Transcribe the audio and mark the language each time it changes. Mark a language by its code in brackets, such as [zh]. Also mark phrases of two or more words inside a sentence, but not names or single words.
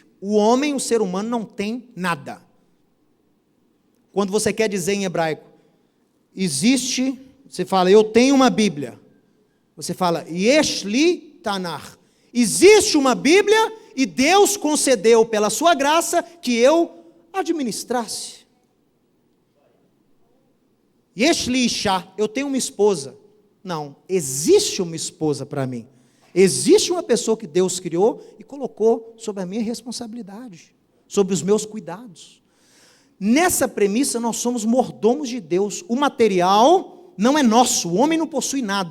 [pt] O homem, o ser humano, não tem nada. Quando você quer dizer em hebraico, existe, você fala, eu tenho uma Bíblia. [he] Você fala, יש לי תנ"ך. [pt] Existe uma Bíblia e Deus concedeu pela sua graça que eu administrasse. [he] יש לי אישה, [pt] eu tenho uma esposa. Não, existe uma esposa para mim. Existe uma pessoa que Deus criou e colocou sobre a minha responsabilidade, sobre os meus cuidados. Nessa premissa, nós somos mordomos de Deus. O material não é nosso, o homem não possui nada.